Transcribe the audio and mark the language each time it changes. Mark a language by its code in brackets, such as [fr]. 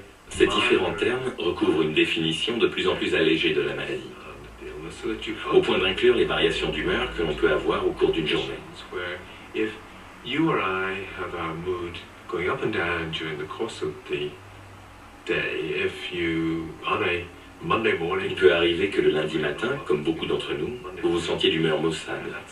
[fr] Ces différents termes recouvrent une définition de plus en plus allégée de la maladie, au point d'inclure les variations d'humeur que l'on peut avoir au cours d'une journée. [en] you or I have our mood going up and down during the course of the day. If you, on a Monday morning, [fr] il peut arriver que le lundi matin, comme beaucoup d'entre nous, vous vous sentiez d'humeur maussade.